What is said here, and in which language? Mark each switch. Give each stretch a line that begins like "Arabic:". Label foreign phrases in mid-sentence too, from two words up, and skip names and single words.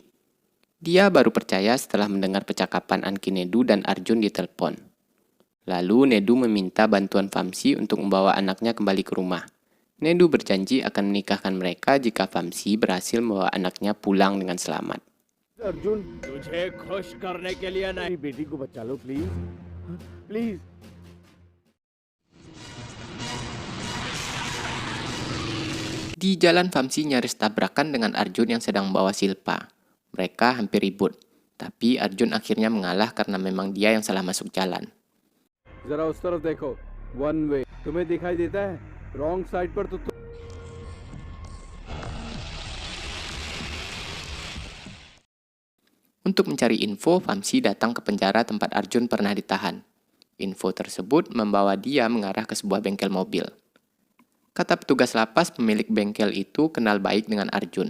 Indonesian: Dia baru percaya setelah mendengar percakapan Anki Nedu dan Arjun di telepon. Lalu Nedu meminta bantuan Vamsi untuk membawa anaknya kembali ke rumah. Nedu berjanji akan menikahkan mereka jika Vamsi berhasil membawa anaknya pulang dengan selamat.
Hindi: अर्जुन तुझे खुश करने के लिए नहीं बेटी को बचा लो
English: please please
Indonesian: Di jalan, Vamsi nyaris tabrakan dengan Arjun yang sedang membawa Silpa. Mereka hampir ribut, tapi Arjun akhirnya mengalah karena memang dia yang salah masuk jalan.
Hindi: जरा उस तरफ देखो
English: one way
Hindi: तुम्हें दिखाई देता है
English: wrong side
Hindi: पर तो
Indonesian: Untuk mencari info, Vamsi datang ke penjara tempat Arjun pernah ditahan. Info tersebut membawa dia mengarah ke sebuah bengkel mobil. Kata petugas lapas, pemilik bengkel itu kenal baik dengan Arjun.